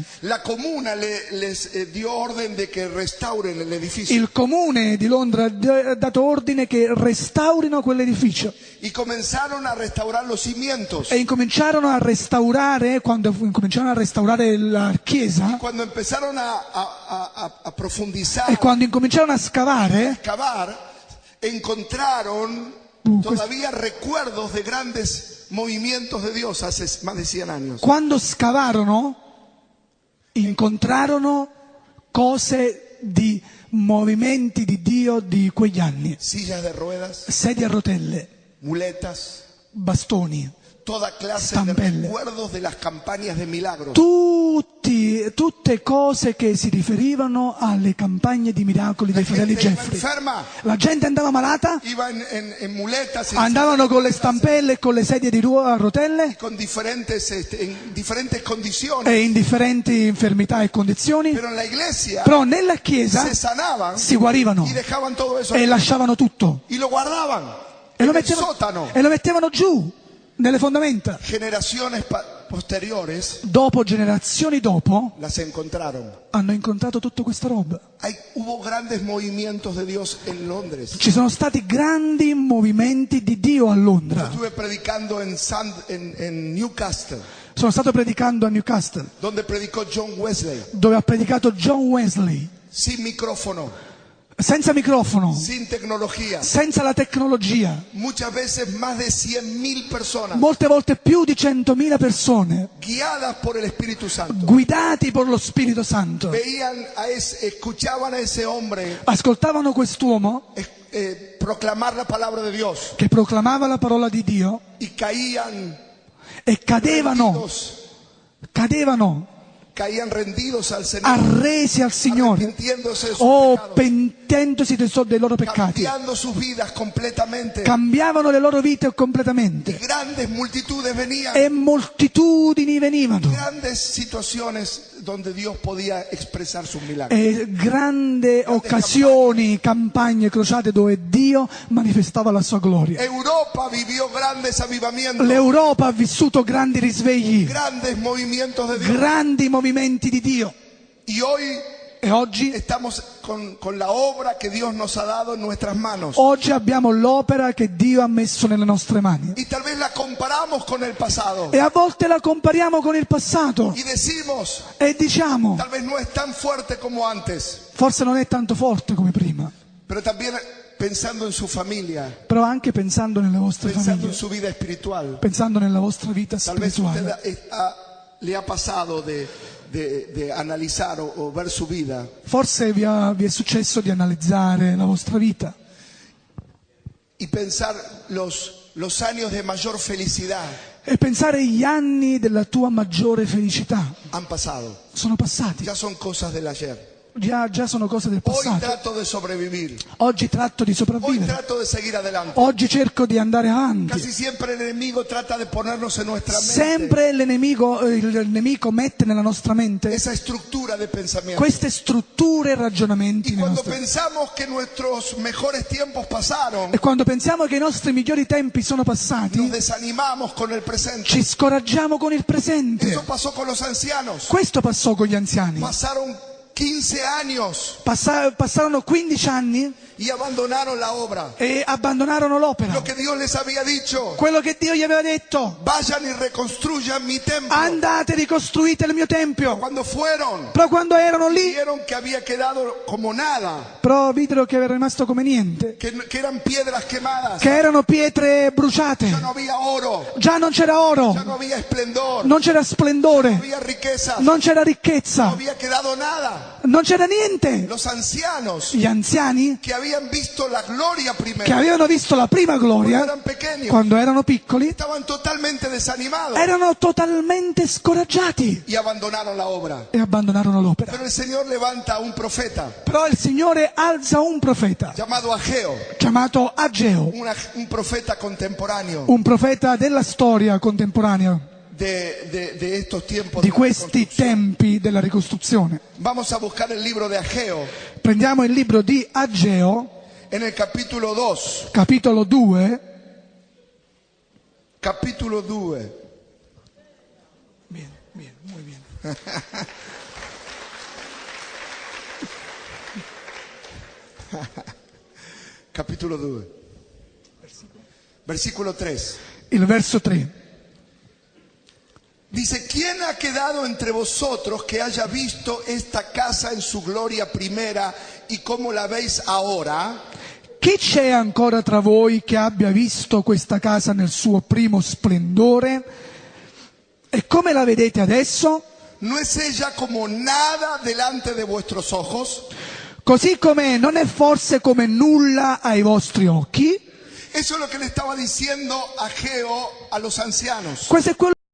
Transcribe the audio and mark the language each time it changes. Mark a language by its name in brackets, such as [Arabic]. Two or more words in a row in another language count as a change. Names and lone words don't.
[Spanish] La comuna les dio orden de que restauren el edificio. [Italian] Il comune di Londra ha dato ordine che restaurino quell'edificio. [Spanish] Y comenzaron a restaurar los cimientos. [Italian] E incominciarono a restaurare, quando incominciarono a restaurare la chiesa, [Spanish] Cuando empezaron a profundizar, [Italian] e quando incominciarono a scavare, [Spanish] cavar, encontraron todavía recuerdos de grandes movimientos de Dios hace más de 100 años. [Italian] quando scavarono, incontrarono cose di movimenti di Dio di quegli anni. [Spanish] sillas de ruedas, [Italian] Sedie a rotelle, [Spanish] muletas, [Italian] bastoni, [Spanish] toda clase [Italian] Stampelle. [Spanish] de recuerdos de las campañas de milagros. [Italian] tutte cose che si riferivano alle campagne di miracoli [Spanish] La [Italian] dei fratelli [Spanish] gente iba [Italian] Jeffrey. [Spanish] enferma, [Italian] La gente andava malata, [Spanish] iba en muletas, [Italian] andavano con le stampelle e con le sedie a rotelle [Spanish] con diferentes, en diferentes condiciones. [Italian] e in differenti infermità e condizioni, [Spanish] Pero en la iglesia [Italian] però nella chiesa [Spanish] se sanaban [Italian] si guarivano [Spanish] y dejaban todo eso [Italian] e lasciavano tutto [Spanish] y lo guardaban [Italian] e lo [Spanish] en el sótano. [Italian] mettevano giù nelle fondamenta. [Spanish] Generaciones posteriores [Italian] Dopo, generazioni dopo, [Spanish] las encontraron. [Italian] hanno incontrato tutta questa roba. [Spanish] Hubo grandes movimientos de Dios en Londres. [Italian] Ci sono stati grandi movimenti di Dio a Londra. [Spanish] Estuve predicando en Newcastle, [Italian] Sono stato predicando a Newcastle, [Spanish] donde predicó John Wesley, [Italian] dove ha predicato John Wesley, [Spanish] sin micrófono, [Italian] senza microfono, [Spanish] sin tecnología. [Italian] senza la tecnologia. [Spanish] Muchas veces más de 100.000 personas [Italian] Molte volte più di 100.000 persone, [Spanish] guiadas por el Espíritu Santo. [Italian] guidati per lo Spirito Santo, [Spanish] Escuchaban a ese hombre [Italian] ascoltavano quest'uomo [Spanish] proclamar la palabra de Dios [Italian] che proclamava la parola di Dio [Spanish] y caían [Italian] e cadevano [Spanish] rendidos al Señor, [Italian] arresi al Signore, [Spanish] arrepintiéndose de sus [Italian] o [Spanish] pecados, [Italian] pentendosi dei loro peccati. [Spanish] cambiando sus vidas completamente. [Italian] Cambiavano le loro vite completamente [Spanish] Grandes multitudes venían, [Italian] e moltitudini venivano. [Spanish] grandes situaciones donde Dios podía expresar sus milagros. [Italian] E grandi occasioni, campagne crociate dove Dio manifestava la sua gloria. [Spanish] Europa vivió grandes avivamientos, [Italian] L'Europa ha vissuto grandi risvegli, [Spanish] grandes movimientos de Dios. [Italian] grandi movimenti di Dio. [Spanish] Y hoy [Italian] E oggi [Spanish] estamos con la obra que Dios nos ha dado en nuestras manos. [Italian] Oggi abbiamo l'opera che Dio ha messo nelle nostre mani. [Spanish] Y tal vez la comparamos con el pasado. [Italian] E a volte la compariamo con il passato [Spanish] Y decimos, [Italian] e diciamo, [Spanish] tal vez no es tan fuerte como antes. [Italian] forse non è tanto forte come prima, [Spanish] Pero también pensando en su familia, [Italian] però anche pensando nelle vostre [Spanish] pensando en [Italian] famiglie, [Spanish] su vida espiritual. [Italian] pensando nella vostra vita [Spanish] Tal vez usted [Italian] spirituale. [Spanish] le ha pasado de analizar o ver su vida [Italian] Forse vi è successo di analizzare la vostra vita [Spanish] y pensar los años de mayor felicidad [Italian] e pensare gli anni della tua maggiore felicità. [Spanish] han pasado. [Italian] Sono passati, [Spanish] Ya son cosas del ayer. [Italian] già sono cose del [Spanish] Hoy [Italian] passato. [Spanish] trato de sobrevivir. [Italian] Oggi tratto di [Spanish] Hoy [Italian] sopravvivere, [Spanish] trato de seguir adelante. [Italian] oggi cerco di andare avanti. [Spanish] Casi siempre el enemigo trata de ponernos en nuestra mente [Italian] Sempre il nemico mette nella nostra mente [Spanish] esa estructura de pensamiento. [Italian] queste strutture e ragionamenti [Spanish] Y [Italian] nella [Spanish] cuando [Italian] nostra vita. [Spanish] pensamos que nuestros mejores tiempos pasaron, [Italian] E quando pensiamo che i nostri migliori tempi sono [Spanish] nos [Italian] passati, [Spanish] desanimamos con el presente. [Italian] ci scoraggiamo con il presente. [Spanish] Eso pasó con los ancianos. [Italian] Questo passò con gli anziani. [Spanish] Pasaron 15 años [Italian] Passarono 15 anni [Spanish] y abandonaron la obra. [Italian] e abbandonarono l'opera. [Spanish] Lo que Dios les había dicho, [Italian] Quello che Dio gli aveva detto, [Spanish] vayan y reconstruyan mi templo. [Italian] andate, ricostruite il mio tempio. [Spanish] Cuando fueron, [Italian] Però quando erano lì, [Spanish] vieron que había quedado como nada, [Italian] però videro che era rimasto come niente, [Spanish] que eran piedras quemadas, [Italian] che erano pietre bruciate. [Spanish] ya no había oro, [Italian] Già non c'era [Spanish] ya [Italian] oro, [Spanish] no había esplendor, [Italian] non c'era [Spanish] no [Italian] splendore, [Spanish] había riqueza, [Italian] non c'era [Spanish] no [Italian] ricchezza, [Spanish] había quedado nada. [Italian] non c'era niente. [Spanish] Los ancianos [Italian] Gli anziani [Spanish] que habían visto la gloria [Italian] che [Spanish] primero, [Italian] avevano visto la prima [Spanish] cuando [Italian] gloria, [Spanish] eran pequeños, [Italian] quando erano piccoli, [Spanish] estaban totalmente desanimados [Italian] erano totalmente scoraggiati [Spanish] y abandonaron la obra. [Italian] e abbandonarono l'opera. [Spanish] Pero el Señor levanta a un profeta [Italian] Però il Signore alza un profeta [Spanish] llamado Ageo, [Italian] chiamato Ageo, [Spanish] un profeta contemporáneo [Italian] un profeta della storia contemporanea [Spanish] de estos tiempos. [Italian] di [Spanish] de [Italian] questi [Spanish] reconstrucción. [Italian] tempi della ricostruzione. [Spanish] Vamos a buscar el libro de Ageo [Italian] Prendiamo il libro di Ageo, [Spanish] en el capítulo 2. [Italian] capitolo 2. [Spanish] Capítulo 2. Bien, bien, muy bien. Capítulo 2. Versículo 3. [Italian] Il verso 3. [Spanish] Dice, ¿quién ha quedado entre vosotros que haya visto esta casa en su gloria primera y cómo la veis ahora? [Italian] Chi c'è ancora tra voi che abbia visto questa casa nel suo primo splendore? E come la vedete adesso? [Spanish] ¿No es ella como nada delante de vuestros ojos? [Italian] Così come non è forse come nulla ai vostri occhi? [Spanish] Eso es lo que le estaba diciendo Ageo a los ancianos. [Italian] Questo è quello